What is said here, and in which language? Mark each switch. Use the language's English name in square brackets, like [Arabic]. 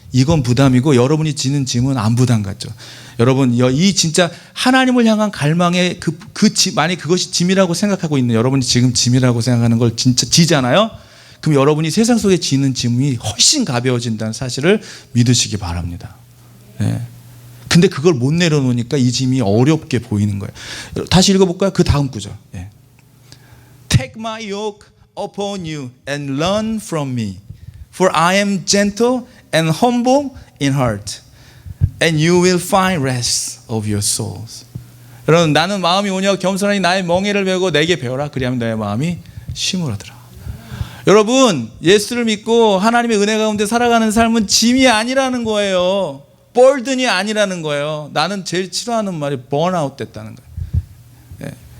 [Korean] 이건 부담이고 여러분이 지는 짐은 안 부담 같죠. 여러분, 이 진짜 하나님을 향한 갈망의 만약 그것이 짐이라고 생각하고 있는 여러분이 지금 짐이라고 생각하는 걸 진짜 지잖아요. 그럼 여러분이 세상 속에 지는 짐이 훨씬 가벼워진다는 사실을 믿으시기 바랍니다. 근데 그걸 못 내려놓으니까 이 짐이 어렵게 보이는 거예요. 다시 읽어볼까요? 그 다음 구절. [English] Take my yoke upon you and learn from me, For I am gentle and humble in heart, and you will find rest of your souls. [Korean] 여러분, 나는 마음이 온유하고 겸손하니 나의 멍에를 메고 내게 배워라. 그리하면 너의 마음이 쉼을 얻으라. 여러분, 예수를 믿고 하나님의 은혜 가운데 살아가는 삶은 짐이 아니라는 거예요. burden이 아니라는 거예요. 나는 제일 싫어하는 말이 번아웃 됐다는 거예요. 예.